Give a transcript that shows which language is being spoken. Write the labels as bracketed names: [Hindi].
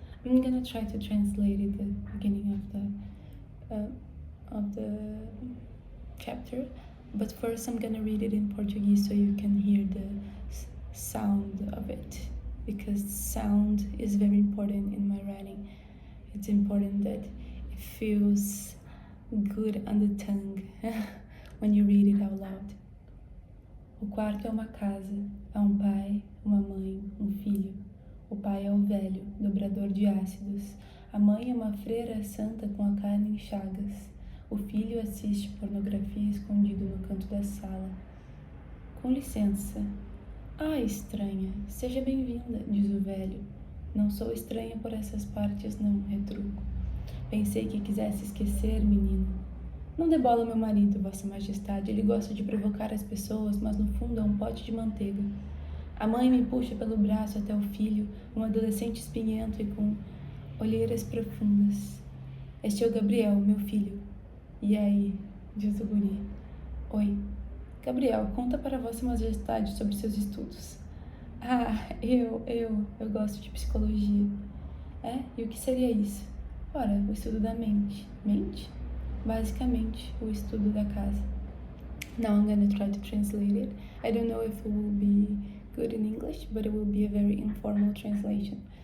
[English] I'm gonna try to translate it at the beginning of the chapter, but first I'm gonna read it in Portuguese so you can hear the sound of it, because sound is very important in my writing. It's important that it feels good on the tongue when you read it out loud. [Portuguese] O quarto é uma casa, há um pai, uma mãe, um filho. O pai é o velho, dobrador de ácidos. A mãe é uma freira santa com a carne em chagas. O filho assiste pornografia escondido no canto da sala. Com licença. Ah, estranha. Seja bem-vinda, diz o velho. Não sou estranha por essas partes, não, retruco. Pensei que quisesse esquecer, menino. Não dê bola ao meu marido, vossa majestade. Ele gosta de provocar as pessoas, mas no fundo é um pote de manteiga. A mãe me puxa pelo braço até o filho, um adolescente espinhento e com olheiras profundas. Este é o Gabriel, meu filho. E aí, diz o guri. Oi. Gabriel, conta para vossa majestade sobre seus estudos. Ah, eu gosto de psicologia. É? E o que seria isso? Ora, o estudo da mente. Mente? Basicamente, o estudo da casa. [English] Now I'm gonna try to translate it. I don't know if it will be good in English, but it will be a very informal translation.